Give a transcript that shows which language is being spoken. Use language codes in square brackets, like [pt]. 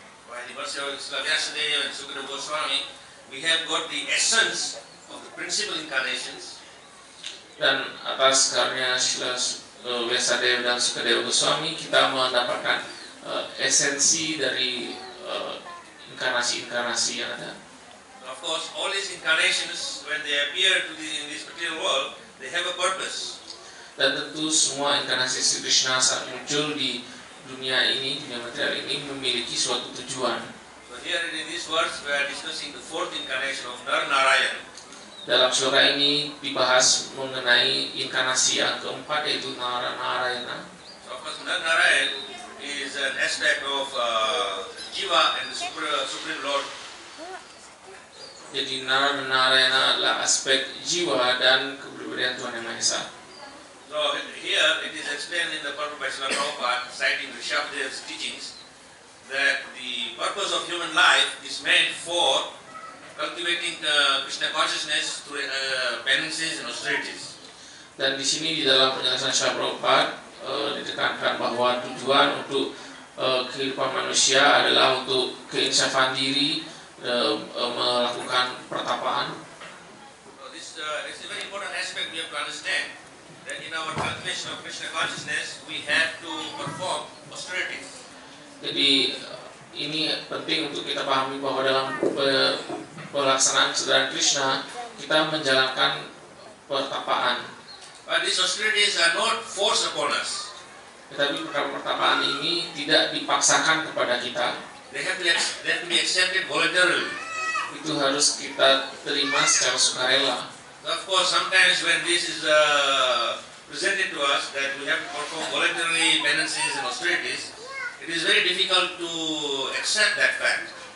[en] By the mercy of Vyasadeva and Sukadeva Goswami, we have got the essence of the principal incarnations. [id] Dan atas karunia Srila Vyasadeva dan Sukadeva Goswami, kita mendapatkan esensi dari inkarnasi-inkarnasi yang ada. [en] Of course, all these incarnations, when they appear in this material world, they have a purpose. [id] Dan tentu semua inkarnasi Sri Krishna saat muncul di dunia ini, dunia material ini, memiliki suatu tujuan. [en] So here in this verse, we are discussing the fourth incarnation of Narayana. [id] Dalam surah ini dibahas mengenai inkarnasi yang keempat, yaitu Narayana. [en] So of course, Narayana is an aspect of Jiva and the Supreme Lord. [id] Jadi Narayana adalah aspek jiwa dan kepribadian Tuhan Yang Maha Esa. [en] So here it is explained in the purport by Srila Prabhupada, citing Rishabhadev's teachings, that the purpose of human life is meant for cultivating Krishna consciousness through penances and austerities. [id] Dan di sini di dalam penjelasan Srila Prabhupada ditekankan bahwa tujuan untuk kehidupan manusia adalah untuk keinsafan diri, melakukan pertapaan. [en] So this is a very important aspect we have to understand, that in our cultivation of Krishna consciousness we have to perform austerities. [id] Jadi ini penting untuk kita pahami bahwa dalam pelaksanaan kesadaran Krishna kita menjalankan pertapaan. [en] But these austerities are not forced upon us. [id] Tetapi pertapaan ini tidak dipaksakan kepada kita. [en] They have to be accepted voluntarily. [id] Itu harus kita terima secara sukarela. [en] So of course, sometimes when this is presented to us that we have to perform voluntarily penances and austerities, it is very difficult to accept that fact.